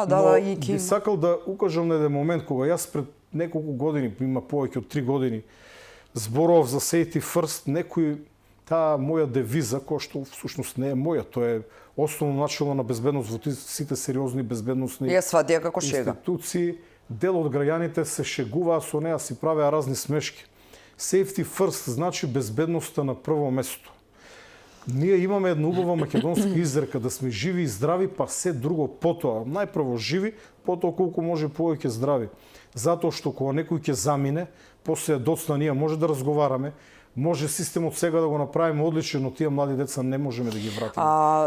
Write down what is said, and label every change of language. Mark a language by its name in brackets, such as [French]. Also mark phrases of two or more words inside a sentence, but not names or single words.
[Macedonian] би сакал да укажам на еден момент кога јас пред неколку години, има повеќе од 3 години, зборував за [English] Safety First, [Macedonian] некој таа моја девиза, која што всушност не е моја, тоа е основно начело на безбедност во сите сериозни безбедносни институции. Дел од граѓаните се шегуваа со неа, си правеа разни смешки. [English] Safety first [Macedonian] значи безбедноста на прво место. Ние имаме една убава македонска изрека да сме живи и здрави, па се друго потоа. Најпрво живи, потоа колку може повеќе здрави. Затоа што кога некој ќе замине, после доцна ние може да разговараме, може системот сега да го направиме одличен, но тие млади деца не можеме да ги вратиме.